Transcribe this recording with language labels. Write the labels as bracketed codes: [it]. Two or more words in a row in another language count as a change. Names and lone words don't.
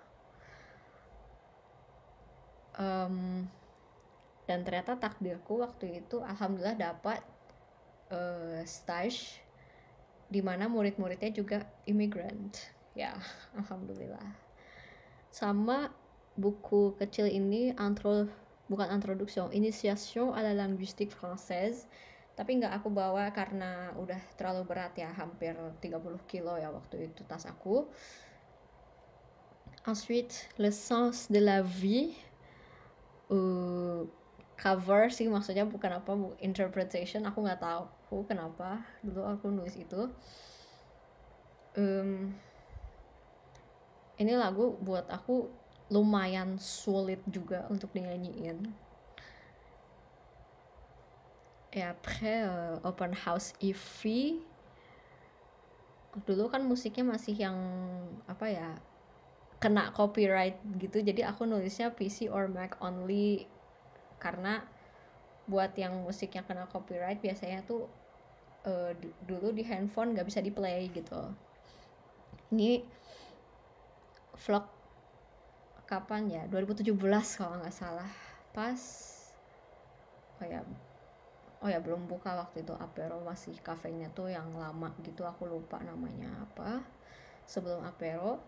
[id] Dan ternyata takdirku waktu itu alhamdulillah dapat stage dimana murid-muridnya juga immigrant ya, alhamdulillah. Sama buku kecil ini bukan introduction, [fr] initiation à la linguistique française, [id] tapi nggak aku bawa karena udah terlalu berat ya, hampir 30 kilo ya waktu itu tas aku. [fr] Ensuite le sens de la vie, [id] cover sih maksudnya, bukan apa, interpretation, aku nggak tahu kenapa dulu aku nulis itu. Ini lagu buat aku lumayan sulit juga untuk dinyanyiin. [fr] Et après [en] open house [id] IVI dulu kan musiknya masih yang apa ya, kena copyright gitu, jadi aku nulisnya [en] PC or Mac only, [id] karena buat yang musiknya kena copyright biasanya tuh dulu di handphone nggak bisa di play gitu. Ini vlog kapan ya, 2017 kalau nggak salah, pas oh ya belum buka waktu itu Apero, masih kafenya tuh yang lama gitu, aku lupa namanya apa, sebelum Apero.